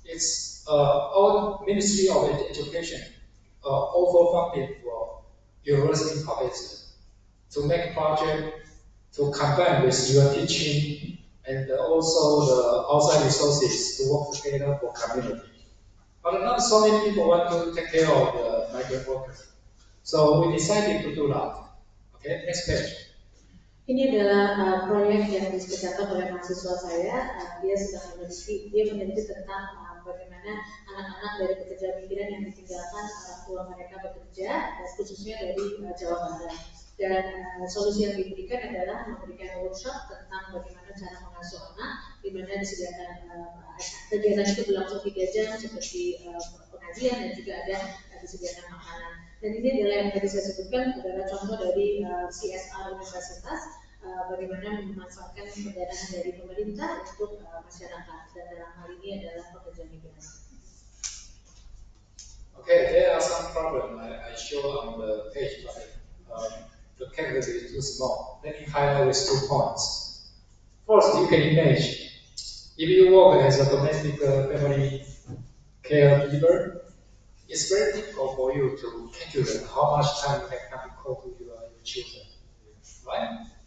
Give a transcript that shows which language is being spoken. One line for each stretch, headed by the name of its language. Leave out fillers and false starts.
English: It's our Ministry of Education overfunded for university professors to make project to combine with your teaching and also the outside resources to work together for community. But not so many people want to take care of the migrant workers. So we decided to do that. Okay, next page.
Indonesian: Ini adalah proyek yang dikerjakan oleh mahasiswa saya. Dia meneliti tentang bagaimana anak-anak dari pekerja migran yang ditinggalkan orang tua mereka bekerja, dan khususnya dari Jawa Barat. Dan solusi yang diberikan adalah memberikan workshop tentang bagaimana cara mengasuh anak, di mana disediakan kegiatan itu berlangsung 3 jam seperti pengajian dan juga ada disediakan makanan. Dan ini adalah yang tadi saya sebutkan adalah contoh dari CSR universitas, bagaimana memanfaatkan pendanaan dari pemerintah untuk masyarakat, dan dalam hal ini adalah pekerja migran.
English: Okay, there are some problems I show on the page, but the category is too small. Let me highlight with 2 points. First, you can imagine, if you work as a domestic family caregiver, it's very difficult for you to calculate how much time you have to call to your children, right?